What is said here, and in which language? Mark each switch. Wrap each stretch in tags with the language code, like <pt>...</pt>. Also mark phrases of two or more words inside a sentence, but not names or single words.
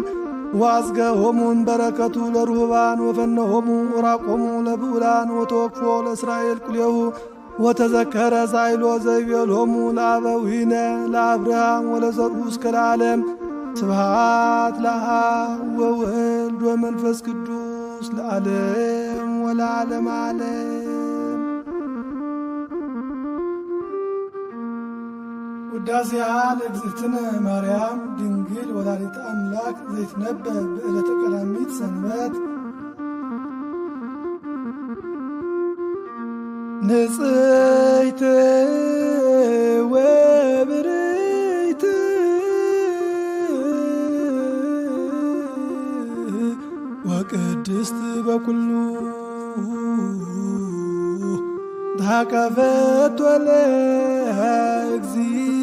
<gez>ወአዝገሆሙ እምበረከቱ ለርሁባን ወፈነሆሙ ወራቆሙ ለብዑላን ወተወክፎ ለእስራኤል ኩሌሁ ወተዘከረ ሳይሎ ዘይቤሎሙ ለአበዊነ ለአብርሃም ወለዘርኡ እስከ ለዓለም ስብሐት ለአብ ወወልድ ወመንፈስ ቅዱስ ለዓለም ወለዓለም ዓለም። ውዳሴሃ ለእግዝእትነ ማርያም ድንግል ወላዲተ አምላክ ዘይትነበብ በዕለተ ቀዳሚት ሰንበት ንጽሕት ወብርህት ወቅድስት በኩሉ ታቀፈቶ ለእግዚእ</gez>